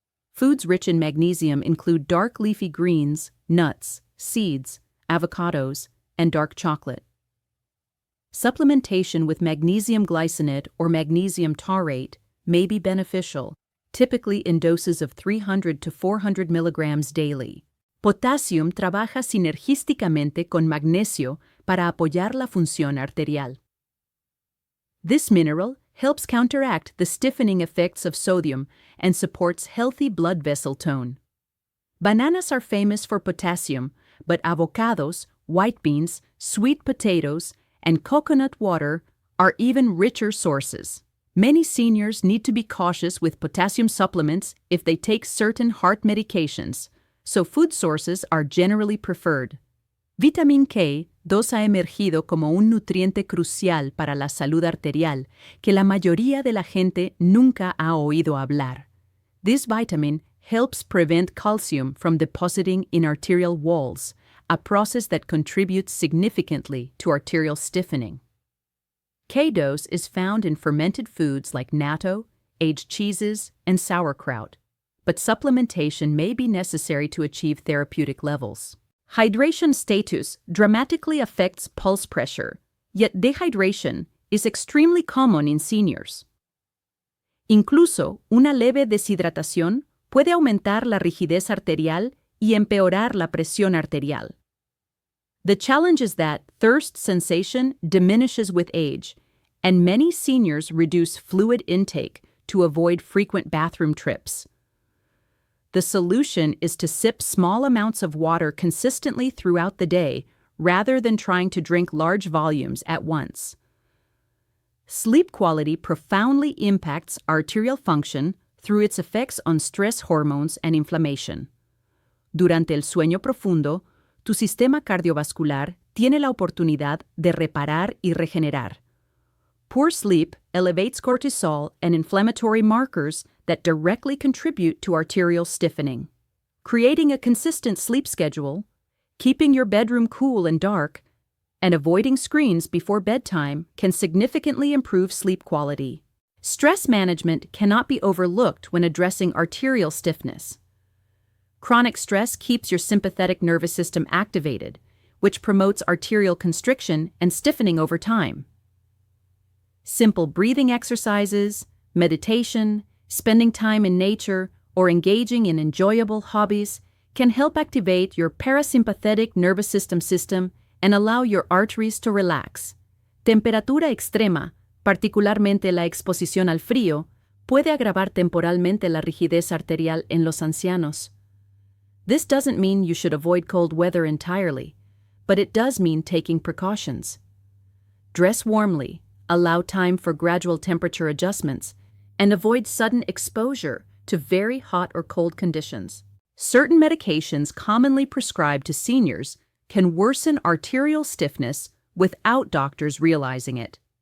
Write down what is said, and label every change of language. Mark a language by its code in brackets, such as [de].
[en] Foods rich in magnesium include dark leafy greens, nuts, seeds, avocados, and dark chocolate. Supplementation with magnesium glycinate or magnesium taurate may be beneficial, typically in doses of 300 to 400 milligrams daily. [es] Potassium trabaja sinergísticamente con magnesio para apoyar la función arterial. [en] This mineral helps counteract the stiffening effects of sodium and supports healthy blood vessel tone. Bananas are famous for potassium, but avocados, white beans, sweet potatoes, and coconut water are even richer sources. Many seniors need to be cautious with potassium supplements if they take certain heart medications, so food sources are generally preferred. [es] Vitamin K2 ha emergido como un nutriente crucial para la salud arterial que la mayoría de la gente nunca ha oído hablar. [en] This vitamin helps prevent calcium from depositing in arterial walls, a process that contributes significantly to arterial stiffening. K-dose is found in fermented foods like natto, aged cheeses, and sauerkraut, but supplementation may be necessary to achieve therapeutic levels. Hydration status dramatically affects pulse pressure, yet dehydration is extremely common in seniors. [es] Incluso una leve deshidratación puede aumentar la rigidez arterial y empeorar la presión arterial. [en] The challenge is that thirst sensation diminishes with age, and many seniors reduce fluid intake to avoid frequent bathroom trips. The solution is to sip small amounts of water consistently throughout the day rather than trying to drink large volumes at once. Sleep quality profoundly impacts arterial function through its effects on stress hormones and inflammation. [es] Durante el sueño profundo, tu sistema cardiovascular tiene la oportunidad de reparar y regenerar. [en] Poor sleep elevates cortisol and inflammatory markers that directly contribute to arterial stiffening. Creating a consistent sleep schedule, keeping your bedroom cool and dark, and avoiding screens before bedtime can significantly improve sleep quality. Stress management cannot be overlooked when addressing arterial stiffness. Chronic stress keeps your sympathetic nervous system activated, which promotes arterial constriction and stiffening over time. Simple breathing exercises, meditation, spending time in nature, or engaging in enjoyable hobbies can help activate your parasympathetic nervous system and allow your arteries to relax. [es] Temperatura extrema, particularmente la exposición al frío, puede agravar temporalmente la rigidez arterial en los ancianos. [en] This doesn't mean you should avoid cold weather entirely, but it does mean taking precautions. Dress warmly, allow time for gradual temperature adjustments, and avoid sudden exposure to very hot or cold conditions. Certain medications commonly prescribed to seniors can worsen arterial stiffness without doctors realizing it.